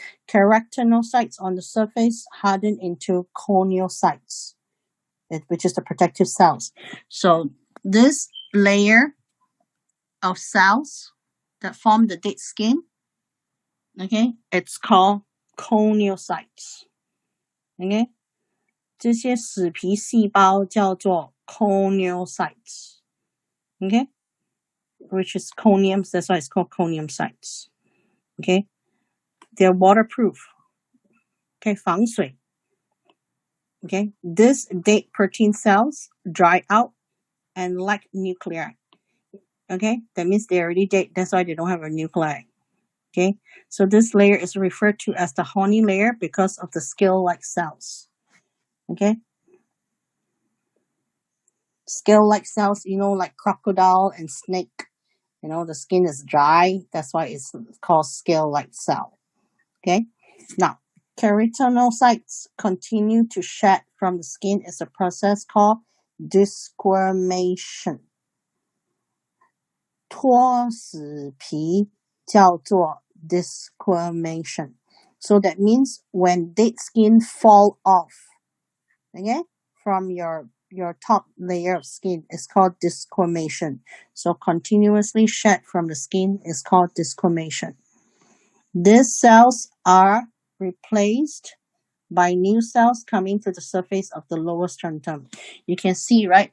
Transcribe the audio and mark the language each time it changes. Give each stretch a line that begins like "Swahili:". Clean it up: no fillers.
English: Keratinocytes on the surface harden into corneocytes, which is the protective cells. So this layer of cells that form the dead skin, okay, it's called corneocytes.
Chinese: Okay, 这些死皮细胞叫做 corneocytes.
English: Okay, which is corneums, that's why it's called corneocytes. Okay, they're waterproof. Okay,
Chinese: 防水.
English: Okay, these dead protein cells dry out and lack nuclei. Okay, that means they're already dead. That's why they don't have a nuclei. Okay, so this layer is referred to as the horny layer because of the scale-like cells. Okay, scale-like cells, like crocodile and snake. The skin is dry. That's why it's called scale-like cell. Okay, now keratinocytes continue to shed from the skin. It's a process called desquamation.
Chinese: 脱死皮叫做 desquamation.
English: So that means when dead skin fall off, okay, from your top layer of skin, it's called desquamation. So continuously shed from the skin is called desquamation. These cells are replaced by new cells coming to the surface of the lower stratum. You can see, right?